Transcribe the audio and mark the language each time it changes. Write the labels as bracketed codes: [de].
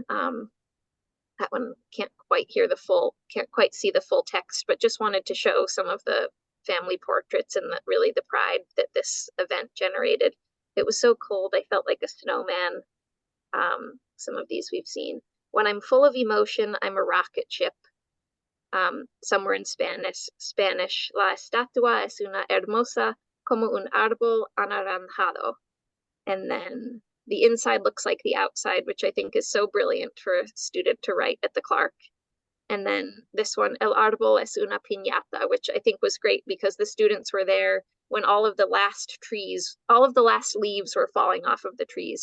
[en] That one can't quite see the full text, but just wanted to show some of the family portraits and really the pride that this event generated. It was so cold, I felt like a snowman. Some of these we've seen. When I'm full of emotion, I'm a rocket ship. Somewhere in Spanish, [es] la estatua es una hermosa como un árbol anaranjado. [en] And then the inside looks like the outside, which I think is so brilliant for a student to write at the Clark. And then this one, [es] el árbol es una piñata, [en] which I think was great because the students were there when all of the last leaves were falling off of the trees.